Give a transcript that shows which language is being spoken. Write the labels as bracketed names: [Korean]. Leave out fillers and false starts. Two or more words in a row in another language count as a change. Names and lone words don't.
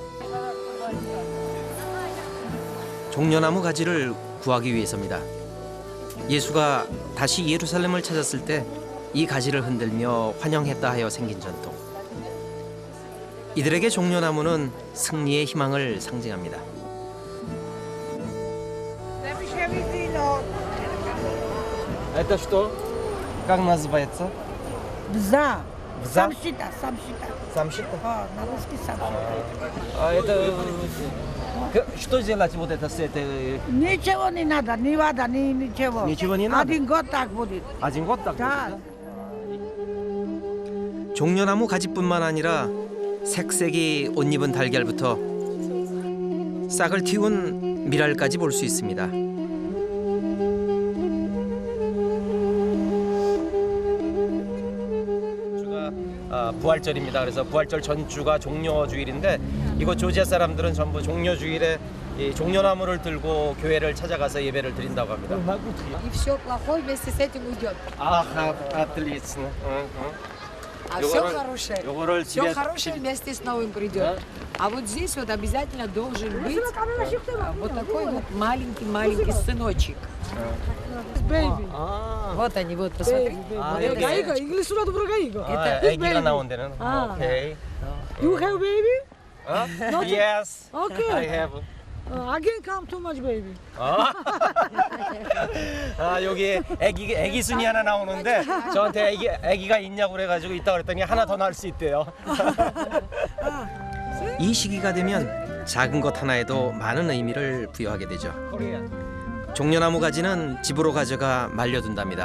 [Korean] 종려나무 가지를 구하기 위해서입니다. 예수가 다시 예루살렘을 찾았을 때 이 가지를 흔들며 환영했다 하여 생긴 전통. 이들에게 종려나무는 승리의 희망을 상징합니다. [Russian] Это что? Как называется? Бза. Бза? Самшита, самшита. Самшита? На русский самшита. А это что делать вот это с этой? Ничего не надо, не вода, ничего. Ничего не надо? 1 год так будет. 1 год так? Да. [Korean] 종려나무 가지뿐만 아니라 색색이 옷 입은 달걀부터 싹을 틔운 미랄까지 볼 수 있습니다. 부활절입니다. 그래서 부활절 전주가 종려주일인데 이곳 조지아 사람들은 전부 종려주일에 이 종려나무를 들고 교회를 찾아가서 예배를 드린다고 합니다. [Russian] И все плохое вместе с этим уйдет. Ага, отлично. А все хорошее, 요거를 все 집에 хорошее вместе с новым придет. А вот здесь вот обязательно должен быть вот такой вот маленький сыночек. Baby. Вот они, вот посмотри. Гаига, инглисура도 불어 가이가. [Korean] 아기가 나온 데는. 오케이. [English] You have baby? Not yes. Okay. I have. Again come too much baby. [Korean] 아 여기 애기 순이 하나 나오는데 저한테 애기가 있냐고 그래가지고 있다 그랬더니 하나 더 낳을 수 있대요. 이 시기가 되면 작은 것 하나에도 많은 의미를 부여하게 되죠. 종려나무 가지는 집으로 가져가 말려둔답니다.